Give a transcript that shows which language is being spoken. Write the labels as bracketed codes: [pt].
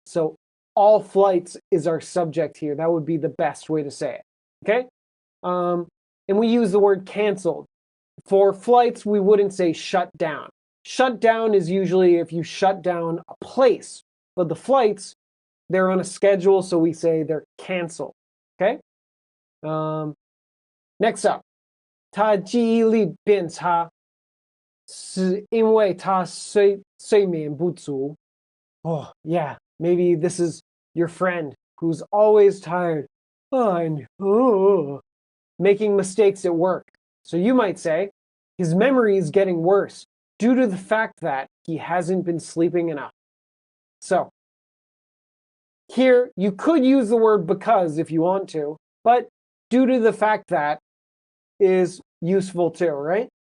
[en] So all flights is our subject here. That would be the best way to say it. Okay? And we use the word canceled. For flights, we wouldn't say shut down. Shut down is usually if you shut down a place. But the flights, they're on a schedule, so we say they're canceled. Okay? Next up. [zh] 他记忆力变差是因为他睡眠不足. [en] Oh, yeah. Maybe this is your friend who's always tired. Making mistakes at work. So you might say, his memory is getting worse due to the fact that he hasn't been sleeping enough. So, here you could use the word because if you want to, but due to the fact that is useful too, right?